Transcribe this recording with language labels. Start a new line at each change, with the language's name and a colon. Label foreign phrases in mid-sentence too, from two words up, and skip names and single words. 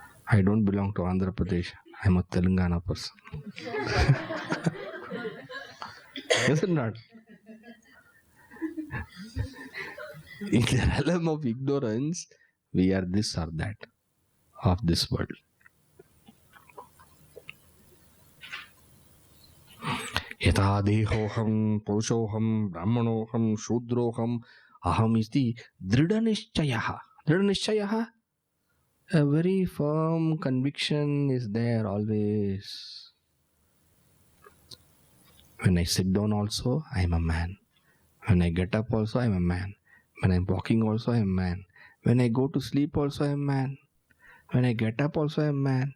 English: I don't belong to Andhra Pradesh. I'm a Telangana person. Is it not? In the realm of ignorance, we are this or that of this world.
Sanskrit: यत देहोऽहं पुरुषोऽहं ब्राह्मणोऽहं शूद्रोऽहं अहम् इति दृढनिश्चयः.
English: Dridhanishchayaha? A very firm conviction is there always. When I sit down also, I am a man. When I get up also, I am a man. When I am walking also, I am a man. When I go to sleep also, I am a man. When I get up also, I am a man.